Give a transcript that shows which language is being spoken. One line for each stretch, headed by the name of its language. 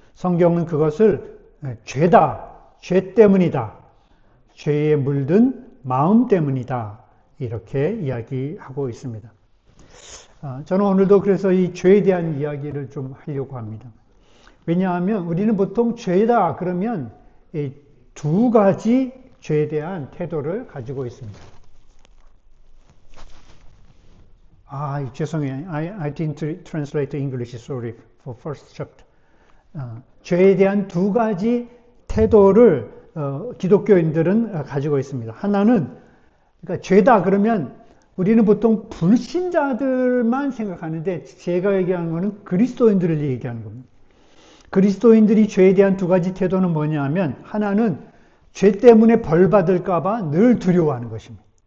Korean: 성경은 그것을 죄다, 죄 때문이다, 죄에 물든 마음 때문이다 이렇게 이야기하고 있습니다. 저는 오늘도 그래서 이 죄에 대한 이야기를 좀 하려고 합니다. 왜냐하면 우리는 보통 죄다 그러면 두 가지 죄에 대한 태도를 가지고 있습니다. 죄송해요.
English: I didn't translate the English, sorry, for first chapter.
Korean: 죄에 대한 두 가지 태도를 기독교인들은 가지고 있습니다. 하나는, 그러니까 죄다 그러면 우리는 보통 불신자들만 생각하는데 제가 얘기하는 것은 그리스도인들을 얘기하는 겁니다. 그리스도인들이 죄에 대한 두 가지 태도는 뭐냐 하면, 하나는 죄 때문에 벌 받을까봐 늘 두려워하는 것입니다.